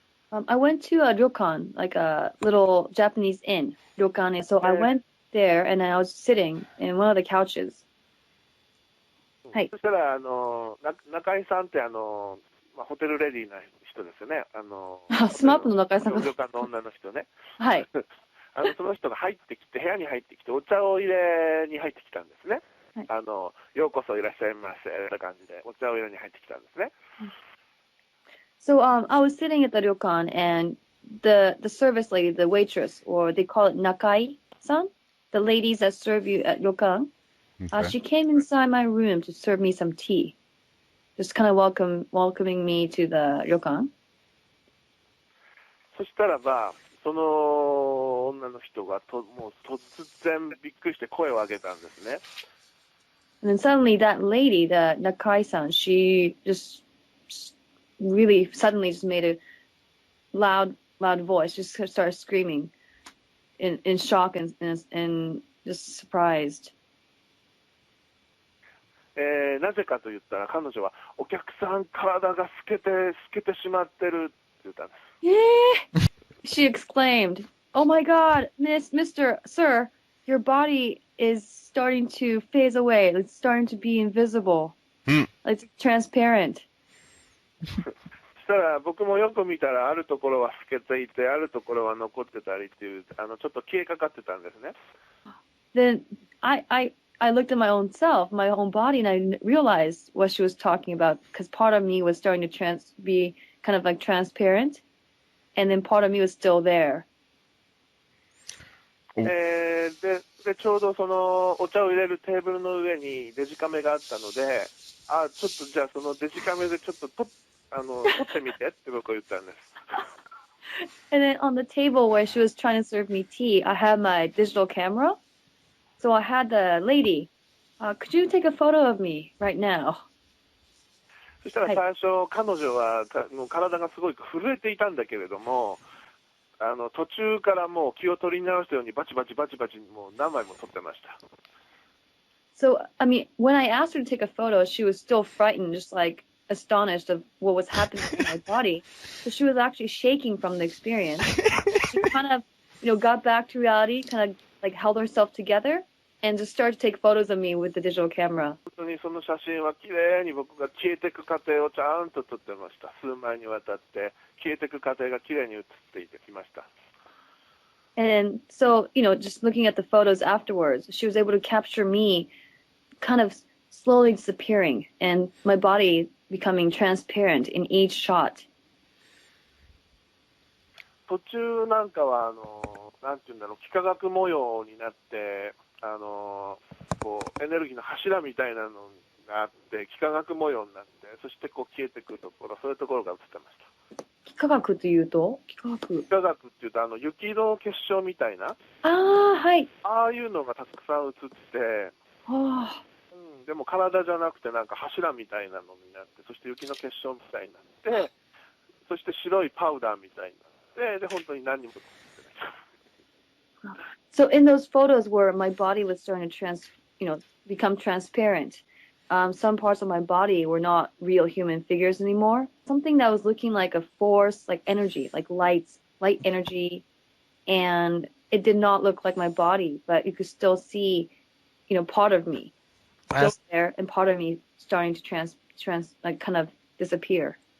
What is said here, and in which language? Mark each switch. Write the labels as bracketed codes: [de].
[en] I went to a ryokan, like a little Japanese inn, ryokan. So I went there and I was sitting in one of the couches. [ja] はい。そしたら、中井さんってホテルレディーな人ですよね。スマップの中井さんが。旅館の女の人ね。はい。その人が入ってきて、部屋に入ってきて、お茶を入れに入ってきたんですね。はい、ようこそいらっしゃいませ、って感じで、お茶を入れに入ってきたんですね。 [en] So I was sitting at the ryokan and the service lady, the waitress, or they call it nakai-san, the ladies that serve you at ryokan, she came inside my room to serve me some tea, just kind of welcoming me to the ryokan. [ja] そしたらば、その女の人がもう突然びっくりして声を上げたんですね。 [en] And then suddenly that lady, the Nakai-san, she just really suddenly just made a loud voice, just started screaming in shock and just surprised. [ja] なぜかと言ったら彼女はお客さん体が透けてしまってるって言ったんです。 [en] She exclaimed, "Oh my God, Mr. Sir, your body is starting to phase away. It's starting to be invisible. It's transparent." [ja] そしたら僕もよく見たらあるところは透けていてあるところは残ってたりっていうちょっと消えかかってたんですね。 [en] Then I looked at my own self, my own body, and I realized what she was talking about because part of me was starting to be kind of like transparent, and then part of me was still there. [ja] でちょうどそのお茶を入れるテーブルの上にデジカメがあったので、ちょっとじゃあそのデジカメでちょっと撮ってみてって僕は言ったんです。 [en] And then on the table where she was trying to serve me tea, I had my digital camera. So I had the lady, could you take a photo of me right now? [ja] そしたら最初、彼女はもう体がすごい震えていたんだけれども、途中からもう気を取り直したようにバチバチもう何枚も撮ってました。 [en] So, I mean, when I asked her to take a photo, she was still frightened, just like astonished of what was happening in my body. So she was actually shaking from the experience. She kind of, got back to reality, kind of like held herself together and just started to take photos of me with the digital camera. [ja] 本当にその写真は綺麗に僕が消えていく過程をちゃんと撮ってました。数枚にわたって消えていく過程が綺麗に写っていてきました。 [en] And so, just looking at the photos afterwards, she was able to capture me kind of slowly disappearing and my body becoming transparent in each shot. [ja] 途中なんかはなんていうんだろう、幾何学模様になってこうエネルギーの柱みたいなのがあって幾何学模様になってそしてこう消えていくところ、そういうところが映ってました。幾何学というと幾何学っていうと雪の結晶みたいなはい。ああいうのがたくさん映って、でも体じゃなくてなんか柱みたいなのになって、そして雪の結晶みたいになって、そして白いパウダーみたいになって、で本当に何にも映ってない。 [en] So in those photos where my body was starting to become transparent, some parts of my body were not real human figures anymore. Something that was looking like a force, like energy, like light energy, and it did not look like my body, but you could still see, part of me still there, and part of me starting to like kind of disappear.